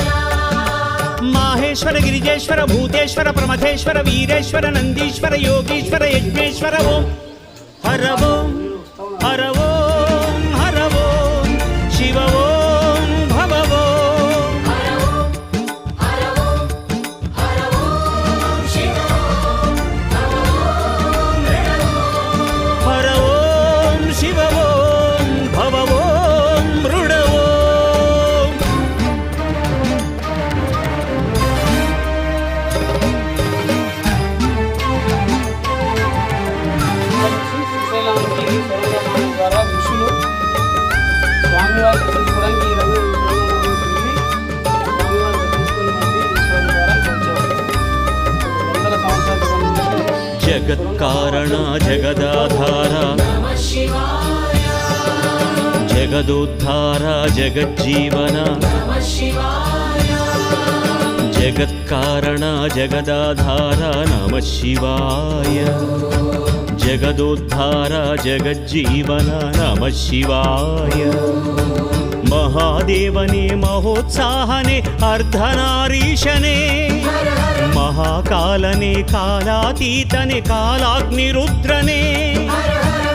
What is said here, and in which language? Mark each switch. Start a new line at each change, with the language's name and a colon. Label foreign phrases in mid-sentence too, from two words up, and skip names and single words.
Sanskrit: माहेश्वर गिरिजेश्वर भूतेश्वर प्रमथेश्वर वीरेश्वर नंदीश्वर योगीश्वर यज्ञेश्वर ओम हर ओम हर ओम हर ओम शिव ओम भव ओम हर ओम शिव हर ओम शिव ओम भव ओम मृड ओम
Telugu: శ్రీశైలానికి సోమనాథం ద్వారా ఋషులు స్వామివారి దర్శించుకోవడానికి ఈ రంగు ఉంటుంది. స్వామివారి దర్శించుకుని మళ్ళీ ఈశ్వరుని ద్వారా వచ్చేవారు. వందల సంవత్సరాల క్రితం నుంచి
Sanskrit: जगत्कारण जगदाधार नमः शिवाय जगदोद्धार जगज्जीवन नमः शिवाय जगत्कारण जगदाधार नमः शिवाय जगदोद्धार जगज्जीवन नमः शिवाय महादेवने महोत्साहने अर्धनारीशने महाकालने कालातीतने कालाग्निरुद्रने